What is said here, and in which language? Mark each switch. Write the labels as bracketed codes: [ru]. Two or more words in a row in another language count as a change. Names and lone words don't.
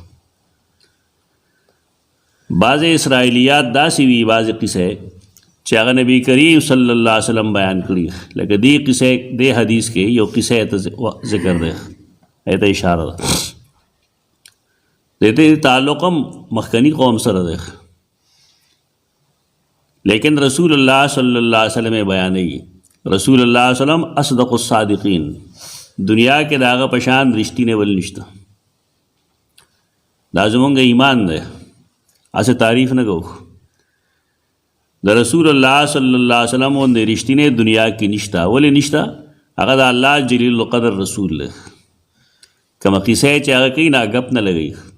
[ps] بعضې اسرائیلیات داسې وي، بعضې قصې چې هغه نبی کریم [ar] صلی الله علیه وسلم [ps] بیان کړي، لکه دې قصې دې حدیث کې یو قصې ته ذکر دی، ایته اشاره ده. دې تعلق هم مخکنی قوم سره دی، لیکن [ar] رسول اللہ صلی اللہ علیہ وسلم [ps] بیانوي [ar] رسول اللہ صلی اللہ علیہ وسلم اصدق الصادقین [ps] دنیا کې د هغه په شان رښتینی بل نشته. دا زمونږ ایمان دی، هسې تعریف نه کوو. د [ar] رسول الله صلی الله علیه وسلم [ps] غوندې رښتینی دنیا کې نشته. ولې نشته؟ هغه د الله جلیل القدر رسول دی. کومه قصه چې هغه کوي نه ګپ نه لګوي.